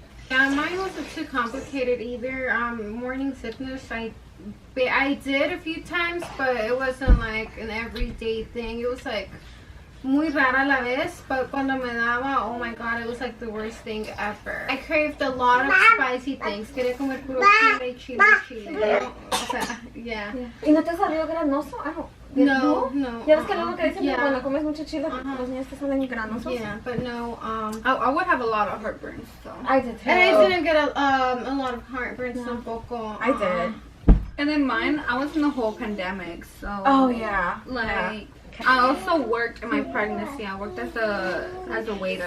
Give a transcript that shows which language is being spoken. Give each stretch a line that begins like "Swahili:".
English: Yeah, mine wasn't too complicated either. Morning sickness, I did a few times, but it wasn't like an everyday thing. It was like
Spanish: muy rara la vez,
English: but
Spanish: cuando me daba,
English: oh my god, it was like the worst thing ever. I craved a lot of spicy things.
Spanish: Quería comer puro chile. ¿No? O sea,
English: yeah.
Spanish: ¿Y no te salió granoso? No. Ya ves que luego que dicen que cuando comes mucho chile, los niños te salen granosos.
English: Yeah, but no. I would have a lot of heartburn, so. I did too. And I didn't get a lot of heartburn,
Spanish: tampoco.
English: I did. And then mine, I was in the whole pandemic, so. Oh yeah. Like. I also worked in my pregnancy. I worked as a waiter.